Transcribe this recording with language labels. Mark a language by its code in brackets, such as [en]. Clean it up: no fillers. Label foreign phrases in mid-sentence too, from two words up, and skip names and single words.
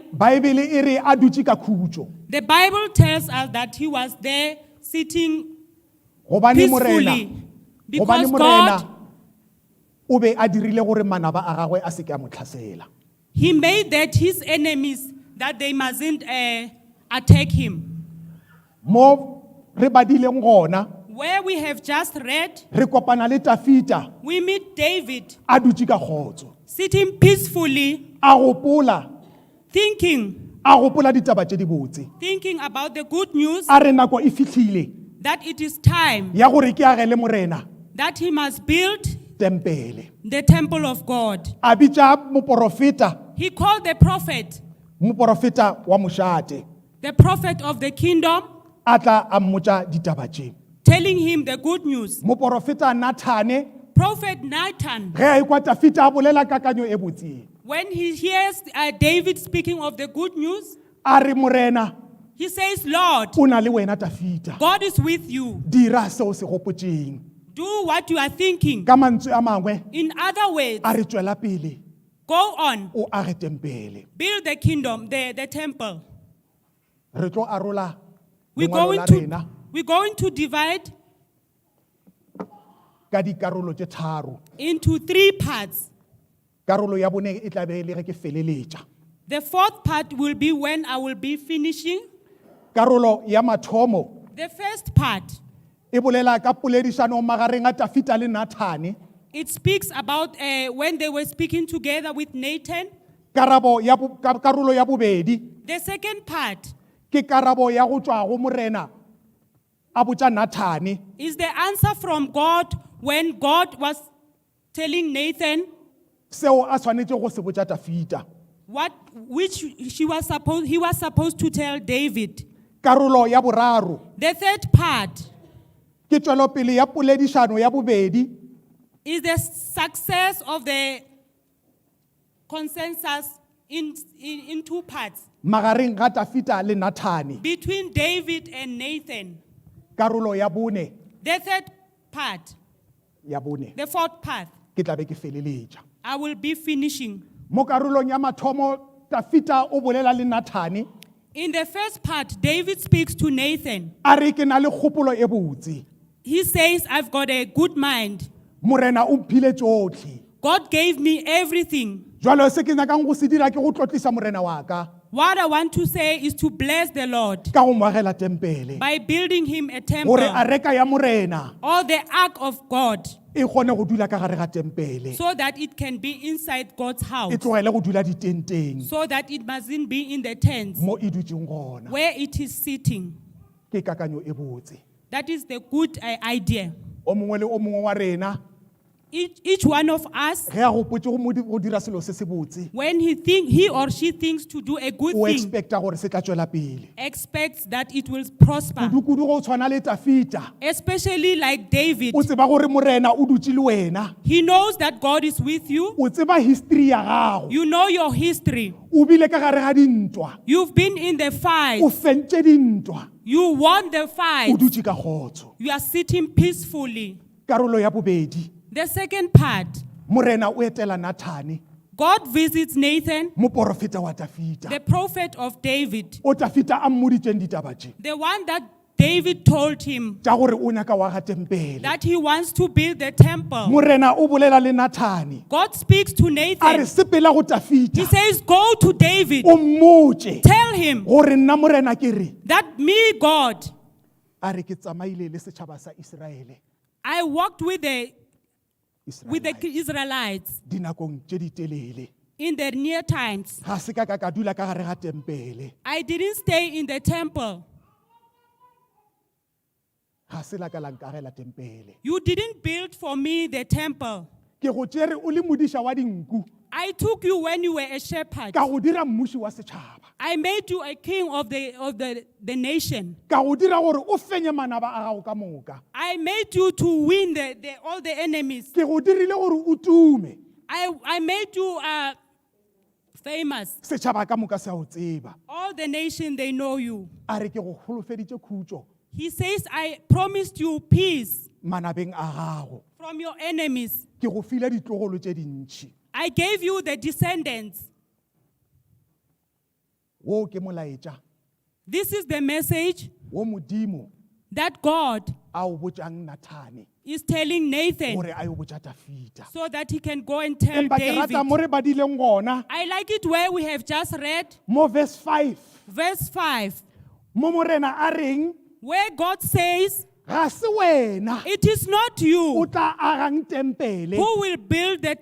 [nso] Baebele e re a dutše ka khutšo [en] The Bible tells us that he was there sitting [nso] gobane morena [en] peacefully because [nso] gobane [en] God, [nso] morena o be a dirile gore manaba a gagwe a se ke a mo tlhasela. [en] he made that his enemies, that they mustn't attack him. [nso] Mo re badileng gona [en] Where we have just read, [nso] re kopana le Dafita [en] we meet David [nso] a dutše ka kgotso [en] sitting peacefully, [nso] a gopola [en] thinking [nso] ditaba tše di botse [en] about the good news [nso] a re nako e fihlile [en] that it is time [nso] ya gore ke agele morena [en] that he must build [nso] tempele. [en] the temple of God. [nso] A bitsa moporofeta, [en] He called the prophet, [nso] moporofeta wa mošate, [en] the prophet of the kingdom, [nso] a tla a mmotsa ditaba tše. [en] telling him the good news. [nso] Moporofeta Nathane, [en] Prophet Nathan, [nso] ge a ekwa Dafita a bolela kakanyo e botseng. [en] when he hears David speaking of the good news, [nso] A re morena, [en] he says, Lord, [nso] o na le wena Dafita. [en] God is with you. [nso] Dira seo se gopotšeng. [en] Do what you are thinking. [nso] Ka mantswe a mangwe, [en] In other words, [nso] a re tswela pele, [en] go on, [nso] o age tempele. [en] build the kingdom, the temple. [nso] Re tlo arola [en] We're [nso] lengwalo [en] going [nso] la [en] to, [nso] rena [en] we're going to divide [nso] ka dikarolo tše tharo. [en] into 3 parts. [nso] Karolo ya bone e tla be e le ge ke feleletša. [en] The 4th part will be when I will be finishing. [nso] Karolo ya mathomo [en] The first part, [nso] e bolela ka poledišano magareng a Dafita le Nathane. [en] it speaks about when they were speaking together with Nathan. [nso] Karolo ya bobedi [en] The second part [nso] ke karabo ya go tšwa go morena a botša Nathane [en] is the answer from God when God was telling Nathan [nso] seo a tshwanetse go se botša Dafita. [en] which he was supposed to tell David. [nso] Karolo ya boraro [en] The third part [nso] ke tšwelopele ya poledišano ya bobedi [en] is the success of the consensus in 2 parts [nso] magareng ga Dafita le Nathane. [en] between David and Nathan. [nso] Karolo ya bone [en] The third part, [nso] ya bone [en] the 4th part, [nso] ke tla be ke feleletša. [en] I will be finishing. [nso] Mo karolong ya mathomo Dafita o bolela le Nathane [en] In the first part, David speaks to Nathan. [nso] a re ke na le kgopolo e botse. [en] He says, I've got a good mind. [nso] Morena o mphile tšohle. [en] God gave me everything. [nso] Jwale se ke nyakang go se dira ke go tlotlisa morena wa ka [en] What I want to say is to bless the Lord [nso] ka go mo agela tempele [en] by building him a [nso] gore [en] temple [nso] a reka ya morena [en] or the ark of God [nso] e kgone go dula ka gare ga tempele, [en] so that it can be inside God's house, [nso] e tlogele go dula ditenteng [en] so that it mustn't be in the tents [nso] mo e dutšeng gona. [en] where it is sitting. [nso] Ke kakanyo e botse. [en] That is the good idea. [nso] O mongwe le o mongwe wa rena [en] Each one of us, [nso] ge a gopotse go dira selo se se botse, [en] when he or she thinks to do a good [nso] o [en] thing, [nso] expecta gore se tla tswela pele. [en] expects that it will prosper. [nso] Kudu-kudu go tshwana le Dafita, [en] Especially like David. [nso] o tseba gore morena o dutse le wena, [en] He knows that God is with you. [nso] o tseba history ya gago, [en] You know your history. [nso] o bile ka gare ga dintwa, [en] You've been in the fight. [nso] o fentše dintwa, [en] You won the [nso] o [en] fight. [nso] dutše ka kgotso. [en] You are sitting peacefully. [nso] Karolo ya bobedi, [en] The second part, [nso] morena o etela Nathane, [en] God visits Nathan, [nso] moporofeta wa Dafita, [en] the prophet of David, [nso] o Dafita a mmoditšeng ditaba tše [en] the one that David told him [nso] tša gore o nyaka wa ga tempele. [en] that he wants to build the temple. [nso] Morena o bolela le Nathane, [en] God speaks to [nso] a re [en] Nathan. [nso] sepela go [en] He [nso] Dafita, [en] says, go to David. [nso] o mmotše [en] Tell him [nso] gore nna morena ke re, [en] that me, God, [nso] a re ke tsamaile le setšhaba sa Iseraele, [en] I walked with the Israelite, Israelites [nso] dinakong tše di telele. [en] in the near times. [nso] Ga se ka ka dula ka gare ga tempele, [en] I didn't stay in the temple. [nso] ga se la ka la nkagela tempele. [en] You didn't build for me the temple. [nso] Ke go tšere o le modiša wa dinku, [en] I took you when you were a shepherd. [nso] ka go dira mmuši wa setšhaba, [en] I made you a king of the nation. [nso] ka go dira gore o fenye manaba a gago ka moka, [en] I made you to win all the enemies. [nso] ke go dirile gore o tume, [en] I made you famous. [nso] setšhaba ka moka se a o tseba. [en] All the nation, they know you. [nso] A re ke go holofeditše khutšo [en] He says, I promised you peace [nso] manabeng a gago, [en] from your enemies. [nso] ke go file ditlogolo tše dintšhi. [en] I gave you the descendants. [nso] Wo ke molaetša [en] This is the message [nso] wo modimo [en] that God [nso] a o botšang Nathane [en] is telling Nathan [nso] gore a yo botša Dafita. [en] so that he can go and tell [nso] Empa ke [en] David. [nso] rata mo re badileng gona [en] I like it where we have just read [nso] mo verse 5, [en] verse 5, [nso] mo morena a reng [en] where God says, [nso] ga se wena [en] it is not [nso] o [en] you [nso] tla agang tempele [en] who will build the